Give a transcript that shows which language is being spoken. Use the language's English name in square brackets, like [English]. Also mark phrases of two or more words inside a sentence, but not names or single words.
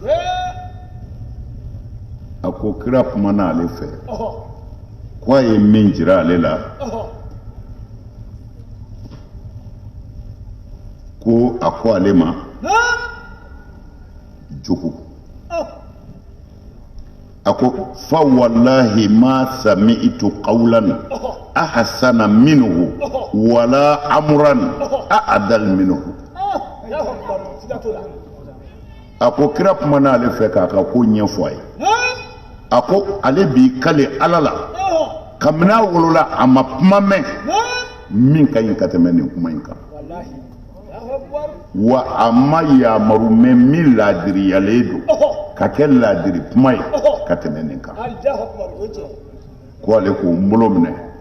[Bambara] a ko kira kumana ale fɛ ko a ye min jira ale la ko a ko ale ma jogo a ko [Arabic] فوالله ما سمعت قولا أحسن منه ولا أمرا أعدل منه [Bambara] a ko kira kumana ale fɛ k'a ka ko ɲɛfɔ a ye a ko ale b'i kale Ala la kabini a wolola a ma kuma mɛn min ka ɲi ka tɛmɛ nin kuma in kan wa a ma yamaru mɛn min laadiriyalen don ka kɛ laadiri kuma ye ka tɛmɛ nin kan ko ale k'o n bolo minɛ